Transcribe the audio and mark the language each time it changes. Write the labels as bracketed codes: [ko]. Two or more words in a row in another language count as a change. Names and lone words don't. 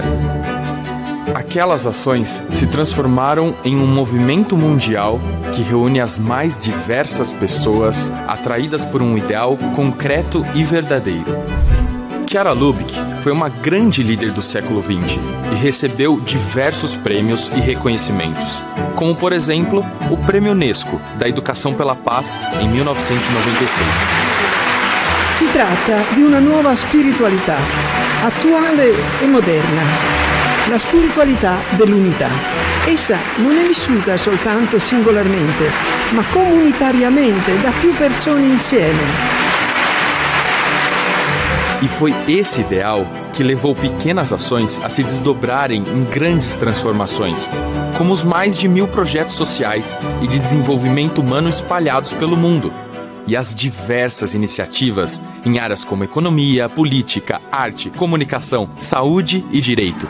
[pt] Aquelas ações se transformaram em um movimento mundial que reúne as mais diversas pessoas atraídas por um ideal concreto e verdadeiro. Chiara Lubich foi uma grande líder do século XX e recebeu diversos prêmios e reconhecimentos, como, por exemplo, o Prêmio Unesco da Educação pela Paz em 1996. [it] Si tratta di una nuova spiritualità, attuale e moderna, la spiritualità dell'unità. Essa non è vissuta soltanto singolarmente, ma comunitariamente da più persone insieme. [pt] E foi esse ideal que levou pequenas ações a se desdobrarem em grandes transformações, como os mais de 1000 projetos sociais e de desenvolvimento humano espalhados pelo mundo, e as diversas iniciativas em áreas como economia, política, arte, comunicação, saúde e direito.